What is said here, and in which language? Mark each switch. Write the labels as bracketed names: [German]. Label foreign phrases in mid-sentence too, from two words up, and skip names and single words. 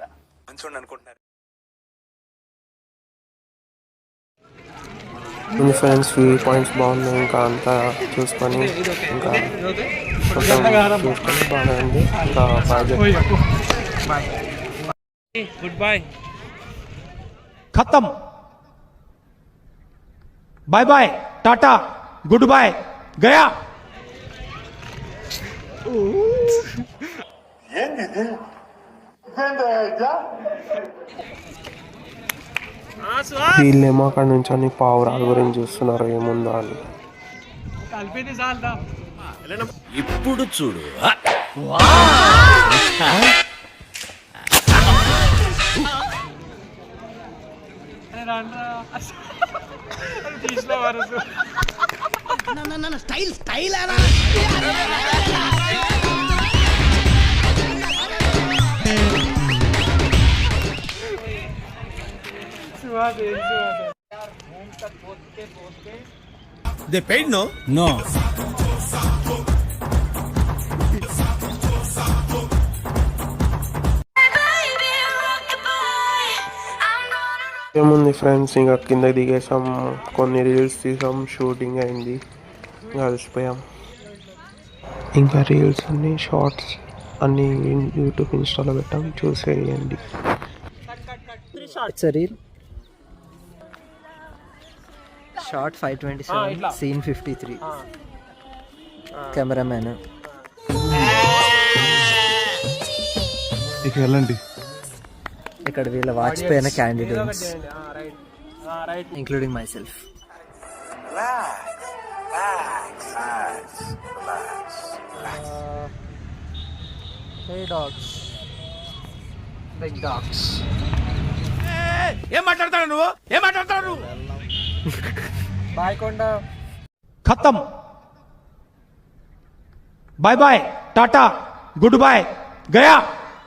[Telugu] మంచి అనుకుంటున్నారు ఫ్రెండ్స్. [English] view points [Telugu] బాగున్నాయి, ఇంకా అంతా చూసుకొని ఇంకా చూసుకొని బాగా ఉంది. ఇంకా [English] Good bye. [Hindi] खत्म, [English] bye bye, [Hindi] टाटा, [English] good bye, [Hindi] गया. [Telugu] వీళ్ళేమో అక్కడ నుంచి అని పావురాల గురించి చూస్తున్నారు ఏముందో అని. ఇప్పుడు చూడు, [English] స్టైల్ They paid no? No. [Telugu] ఏముంది ఫ్రెండ్స్, ఇంకా కింద దిగేసాం, కొన్ని రీల్స్ తీసాం, షూటింగ్ అయింది, కలిసిపోయాం. ఇంకా రీల్స్ అన్ని షార్ట్స్ అన్ని యూట్యూబ్ ఇన్స్టాలో పెట్టాం, చూసేయండి. [English] Short 527, scene 53. [Telugu] కెమెరామ్యాన్ ఇక్కడ వీళ్ళ వాచిపోయిన క్యాండిడేట్స్, [English] including myself. Hey dogs, big dogs. [Telugu] ఏం మాట్లాడతాడు నువ్వు? బాయ్ కొండ. [Hindi] खत्म, [English] bye bye, [Hindi] टाटा, [English] good bye, [Hindi] गया.